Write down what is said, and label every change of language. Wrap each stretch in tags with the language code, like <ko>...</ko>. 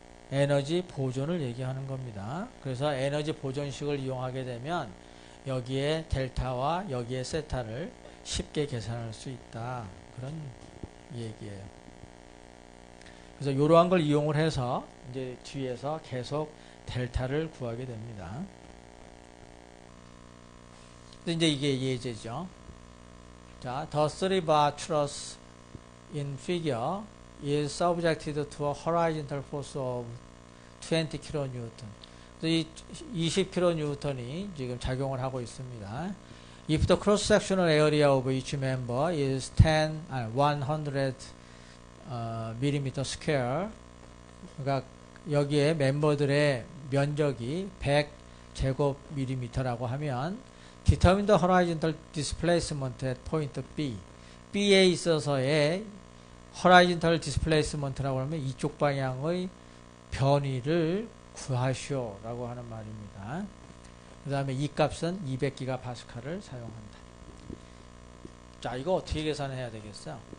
<ko>에너지 보존을 얘기하는 겁니다. 그래서 에너지 보존식을 이용하게 되면 여기에 델타와 여기에 세타를 쉽게 계산할 수 있다. 그런 얘기예요. 그래서 이러한 걸 이용을 해서 이제 뒤에서 계속 델타를 구하게 됩니다. 이제 이게 예제죠.</ko> <en>자, the 3-bar truss in figure is subjected to a horizontal force of 20 kN.</en> <ko>이 20kN이 지금 작용을 하고 있습니다.</ko> <en>If the cross-sectional area of each member is 100 mm square,</en> <ko>그러니까 여기에 멤버들의 면적이 100제곱밀리미터라고 하면</ko> <en>determine the horizontal displacement at point B.</en> <ko>B에 있어서의 horizontal displacement라고 하면 이쪽 방향의 변위를 구하시오 라고 하는 말입니다. 그 다음에 이 값은 200기가파스칼을 사용한다. 자, 이거 어떻게 계산해야 되겠어요?</ko>